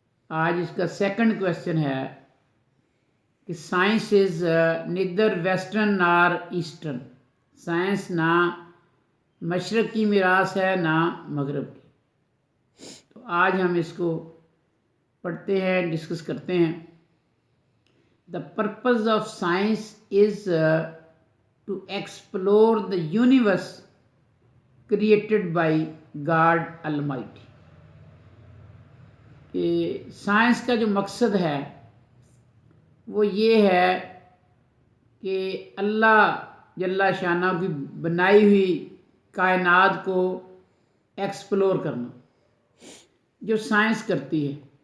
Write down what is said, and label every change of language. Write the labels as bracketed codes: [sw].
[ur] آج اس کا second question ہے کہ [en] Science is neither western nor eastern. [ur] سائنس نہ مشرق کی میراث ہے نہ مغرب کی. تو آج ہم اس کو پڑھتے ہیں، ڈسکس کرتے ہیں. [en] The purpose of science is to explore the universe created by God almighty. [ur] کہ سائنس کا جو مقصد ہے وہ یہ ہے کہ اللہ جل شانہ کی بنائی ہوئی کائنات کو ایکسپلور کرنا، جو سائنس کرتی ہے.